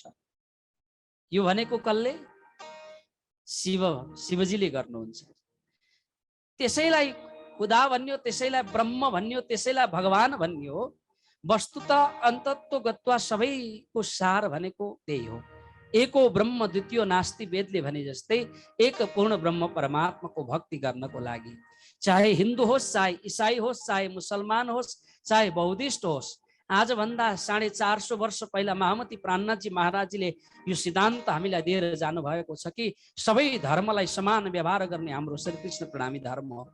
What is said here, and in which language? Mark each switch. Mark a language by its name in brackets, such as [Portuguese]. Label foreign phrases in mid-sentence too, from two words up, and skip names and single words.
[Nepali] यो भनेको कसले? शिवजीले गर्नुहुन्छ। त्यसैलाई खुदा भन्यो, त्यसैलाई ब्रह्म भन्यो, त्यसैलाई भगवान भन्यो। वस्तुतः अन्तत्वगत्वा सबैको सार भनेको त्यही हो। [Sanskrit] एको ब्रह्म द्वितीय नास्ति, [Nepali] वेदले भने जस्तै एक पूर्ण ब्रह्म परमात्माको भक्ति गर्नको लागि चाहे हिन्दू होस्, चाहे इसाई होस्, चाहे मुसलमान होस्, चाहे बौद्धिस्ट होस्, आजभन्दा 450 वर्ष पहिला महामती प्राणनाथजी महाराजजीले यो सिद्धान्त हामीलाई दिएर जानुभएको छ कि सबै धर्मलाई समान व्यवहार गर्ने हाम्रो श्रीकृष्ण प्रणामी धर्म हो।